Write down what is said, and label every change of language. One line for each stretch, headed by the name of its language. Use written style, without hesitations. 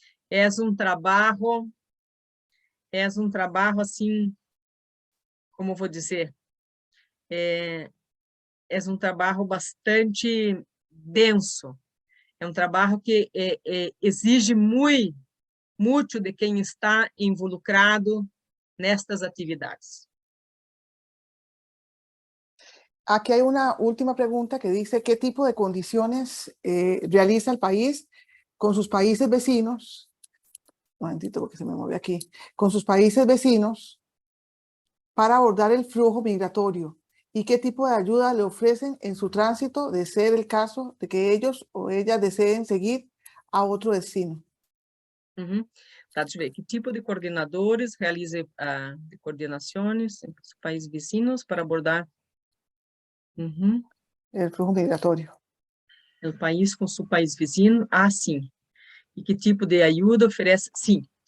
Portuguese: É um trabalho assim, como vou dizer, é um trabalho bastante denso, é um trabalho que exige muito de quem está involucrado nestas atividades.
Spanish: Aquí hay una última pregunta que dice, ¿qué tipo de condiciones realiza el país con sus países vecinos? Un momentito porque se me mueve aquí. Con sus países vecinos para abordar el flujo migratorio y qué tipo de ayuda le ofrecen en su tránsito de ser el caso de que ellos o ellas deseen seguir a otro destino.
Portuguese: Tá, deixa eu ver. Que tipo de coordenadores realiza de coordenações entre os países vizinhos para abordar
Spanish: El flujo migratorio.
Portuguese: o país com seu país vizinho? Sim. E que tipo de ajuda oferece? Sim.